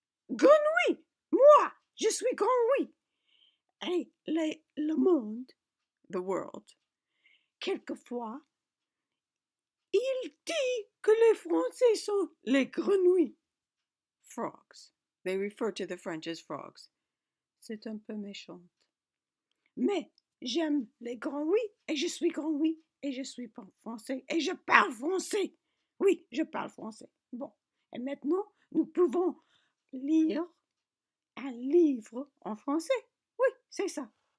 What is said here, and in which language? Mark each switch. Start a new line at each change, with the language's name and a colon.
French: Grenouille, moi, je suis grenouille. Et le monde,
English: the world,
French: quelquefois, il dit que les Français sont les grenouilles.
English: Frogs. They refer to the French as frogs.
French: C'est un peu méchant. Mais j'aime les grenouilles et je suis grenouille et je suis français et je parle français. Oui, je parle français. Bon, et maintenant, nous pouvons lire un livre en français. Oui, c'est ça.